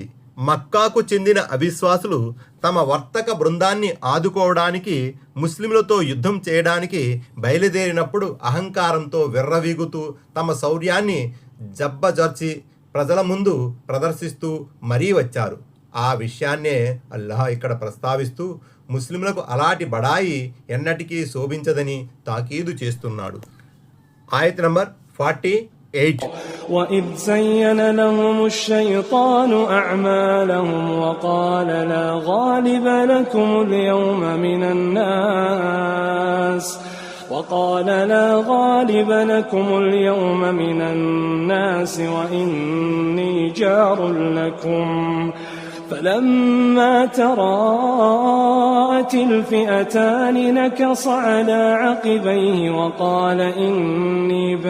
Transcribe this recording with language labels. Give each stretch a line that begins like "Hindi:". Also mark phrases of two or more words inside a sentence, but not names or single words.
Telugu: మక్కాకు చెందిన అవిశ్వాసులు తమ వర్తక బృందాన్ని ఆదుకోవడానికి ముస్లింలతో యుద్ధం చేయడానికి బయలుదేరినప్పుడు అహంకారంతో విర్రవీగుతూ తమ శౌర్యాన్ని జబ్బజర్చి ప్రజల ముందు ప్రదర్శిస్తూ మరీ వచ్చారు. ఆ విషయాన్నే అల్లాహ్ ఇక్కడ ప్రస్తావిస్తూ ముస్లింలకు అలాంటి బడాయి ఎన్నటికీ శోభించదని తాకీదు చేస్తున్నాడు. ఆయత్ నంబర్ 48.
Arabic: وَإِذْ زَيَّنَ لَهُمُ الشَّيْطَانُ أَعْمَالَهُمْ وَقَالَ لَا غَالِبَ لَكُمُ الْيَوْمَ مِنَ النَّاسِ وَإِنِّي جَارٌ لَكُمْ فَلَمَّا تَرَاءَتِ الْفِئَتَانِ نَكَصَ عَلَى عَقِبَيْهِ وَقَالَ إِنِّي